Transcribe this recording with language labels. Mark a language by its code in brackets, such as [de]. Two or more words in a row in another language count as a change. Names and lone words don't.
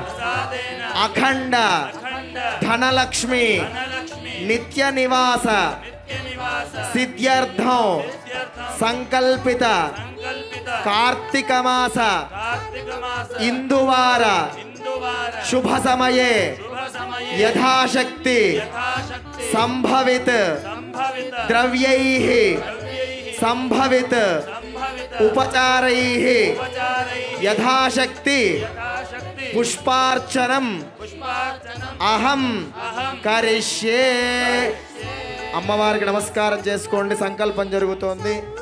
[sa] అఖండ ధనలక్ష్మి నిత్య నివాస సిద్ధ్యర్థం సంకల్పిత కార్తీక మాస ఇందువార शुभ समये यथाशक्ति संभवित द्रव्यैः संभवित उपचारैः यथाशक्ति पुष्पार्चनम अहम करिष्ये [te] అమ్మవారికి నమస్కారం చేసుకోండి సంకల్పం జరుగుతోంది